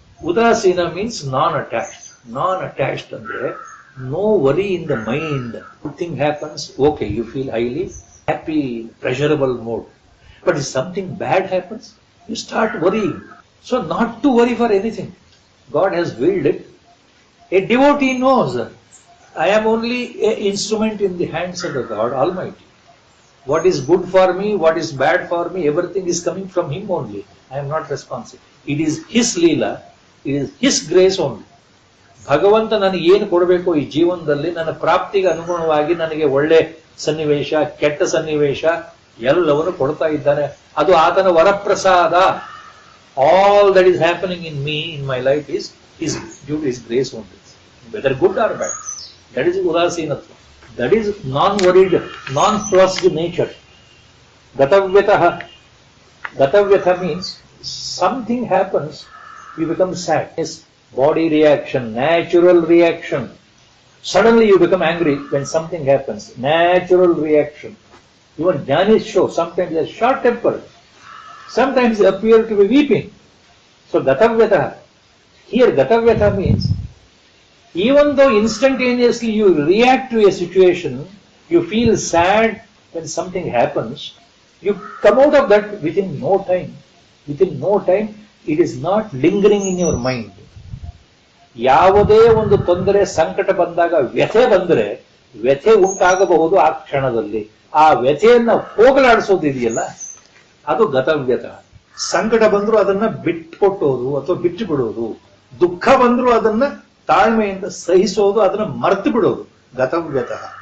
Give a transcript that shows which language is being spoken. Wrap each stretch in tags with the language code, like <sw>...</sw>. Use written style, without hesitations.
<en>ಉದಾಸೀನ means non attached. Non attached ಅಂದ್ರೆ no worry in the mind. Thing happens, okay, you feel highly happy, pleasurable mode. But if something bad happens, you start worrying. So not to worry for anything. God has willed it. A devotee knows I am only an instrument in the hands of the God Almighty. What is good for me, what is bad for me, everything is coming from Him only. I am not responsible. It is His Leela, it is His grace only.</en> <kn>ಭಗವಂತ ನನಗೆ ಏನು ಕೊಡಬೇಕು ಈ ಜೀವನದಲ್ಲಿ, ನನ್ನ ಪ್ರಾಪ್ತಿಗೆ ಅನುಗುಣವಾಗಿ ನನಗೆ ಒಳ್ಳೆ ಸನ್ನಿವೇಶ, ಕೆಟ್ಟ ಸನ್ನಿವೇಶ ಎಲ್ಲವನ್ನು ಕೊಡ್ತಾ ಇದ್ದಾನೆ. ಅದು ಆತನ ವರಪ್ರಸಾದ.</kn> <en>All that is happening in me, in my life, is due to His grace only, whether good or bad. That is udasinatva. That is non-worried, non-fussed nature. Gatavyatah. Gatavyatha means something happens, you become sad. Yes, body reaction, natural reaction. Suddenly you become angry when something happens. Natural reaction. Even Jnanis show sometimes they are short-tempered. Sometimes they appear to be weeping. So Gatavyatah. Here Gatavyatah means even though instantaneously you react to a situation, you feel sad when something happens, you come out of that within no time. Within no time, it is not lingering in your mind.</en> <kn>ಯಾವುದೇ ಒಂದು ತೊಂದರೆ, ಸಂಕಟ ಬಂದಾಗ, ವ್ಯಥೆ ಬಂದರೆ, ವ್ಯಥೆ ಉಂಟಾಗಬಹುದು ಆ ಕ್ಷಣದಲ್ಲಿ. ಆ ವ್ಯಥೆಯನ್ನ ಹೋಗಲಾಡಿಸೋದಿದೆಯಲ್ಲ, ಅದು ಗತವ್ಯತ. ಸಂಕಟ ಬಂದ್ರು ಅದನ್ನ ಬಿಟ್ಕೊಟ್ಟೋದು ಅಥವಾ ಬಿಟ್ಟು ಬಿಡೋದು, ದುಃಖ ಬಂದ್ರು ಅದನ್ನ ತಾಳ್ಮೆಯಿಂದ ಸಹಿಸೋದು, ಅದನ್ನ ಮರ್ತು ಬಿಡೋದು ಗತವ್ಯತ.</kn>